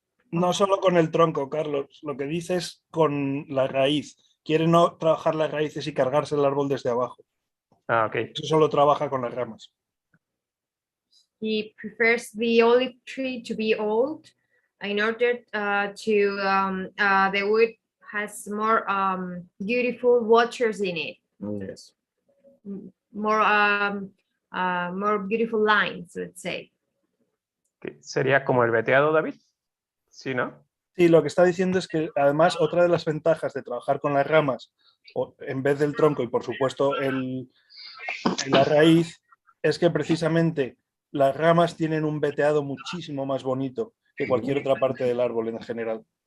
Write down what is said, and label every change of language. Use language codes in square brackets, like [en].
[es] No solo con el tronco, Carlos, lo que dice es con la raíz. Quiere no trabajar las raíces y cargarse el árbol desde abajo. Ah, ok. Eso solo trabaja con las ramas. [en] He prefers the olive tree to be old in order the wood has more beautiful waters in it. Yes. More beautiful lines, let's say. [es] ¿Sería como el veteado, David? Sí, ¿no? Sí, lo que está diciendo es que además otra de las ventajas de trabajar con las ramas en vez del tronco y por supuesto la raíz es que precisamente las ramas tienen un veteado muchísimo más bonito que cualquier otra parte del árbol en general.